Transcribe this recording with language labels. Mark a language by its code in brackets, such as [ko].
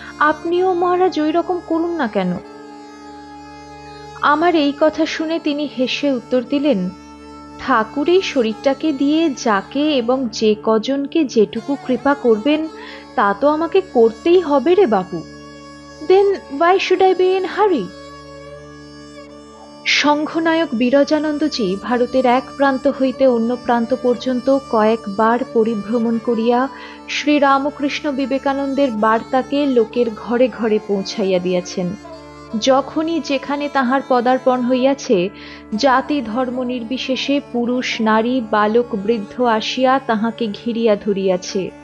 [bn] আপনিও মহারাজ ওই রকম করুন না কেন? আমার এই কথা শুনে তিনি হেসে উত্তর দিলেন, ঠাকুর এই শরীরটাকে দিয়ে যাকে এবং যে কজনকে যেটুকু কৃপা করবেন তা তো আমাকে করতেই হবে রে বাপু। [en] Then why should I be in hurry? [bn] সংঘনায়ক Virajanandaji ভারতের এক প্রান্ত হইতে অন্য প্রান্ত পর্যন্ত কয়েকবার পরিভ্রমণ করিয়া শ্রীরামকৃষ্ণ বিবেকানন্দের বার্তাকে লোকের ঘরে ঘরে পৌঁছাইয়া দিয়াছেন। যখনই যেখানে তাহার পদার্পণ হইয়াছে, জাতি ধর্ম নির্বিশেষে পুরুষ নারী বালক বৃদ্ধ আসিয়া তাহাকে ঘিরিয়া ধরিয়াছে।